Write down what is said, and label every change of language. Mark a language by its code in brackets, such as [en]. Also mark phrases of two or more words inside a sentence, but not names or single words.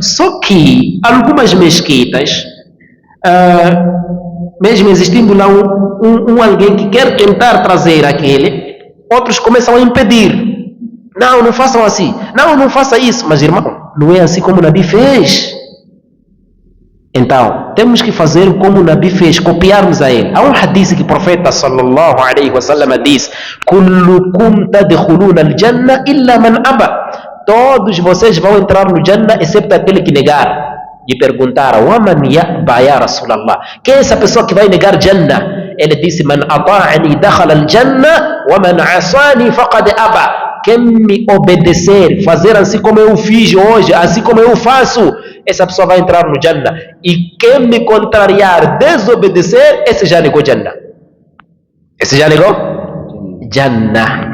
[pt] Só que algumas mesquitas, mesmo existindo lá alguém que quer tentar trazer aquele, outros começam a impedir. Não façam assim. Não faça isso. Mas, irmão, não é assim como o Nabi fez. Então, temos que fazer como o Nabi fez, copiarmos a ele. Há um hadith que o profeta [ar] صلى الله عليه وسلم [pt] diz: [ar] كلكم تدخلون الجنة إلا من أبى. [pt] Todos vocês vão entrar no Jannah, exceto aquele que negar. E perguntaram: [ar] ومن يأبى يا رسول الله? [pt] Quem é essa pessoa que vai negar Jannah? Ele disse: [ar] من أطاعني دخل الجنة, ومن عصاني فقد أبى. [pt] Quem me obedecer, fazer assim como eu fiz hoje, assim como eu faço, essa pessoa vai entrar no Jannah. E quem me contrariar, desobedecer, esse já negou Jannah. Esse já negou? Jannah.